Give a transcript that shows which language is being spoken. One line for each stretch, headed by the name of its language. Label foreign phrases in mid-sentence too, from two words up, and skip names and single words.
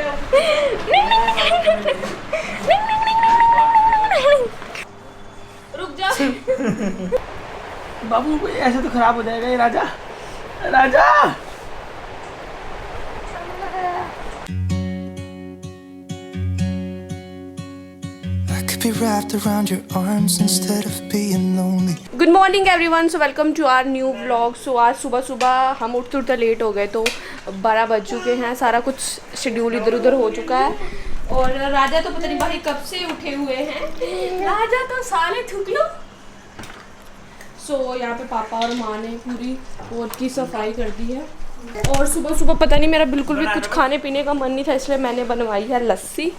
Hindi: रुक जा। बाबू ऐसे तो खराब हो जाएगा ये राजा। राजा
English: be wrapped around your arms instead of being lonely. Good morning everyone, so welcome to our new vlog.
Hindi: सो आज सुबह सुबह हम उठते उठते लेट हो गए, तो 12 बज चुके हैं। सारा कुछ शेड्यूल इधर उधर हो चुका है और राजा तो पता नहीं भाई कब से उठे हुए हैं। राजा तो साले थूक लो। सो यहाँ पे पापा और माँ ने पूरी रोड की सफाई कर दी है और सुबह सुबह पता नहीं मेरा बिल्कुल भी कुछ खाने पीने का मन नहीं था, इसलिए मैंने बनवाई है लस्सी।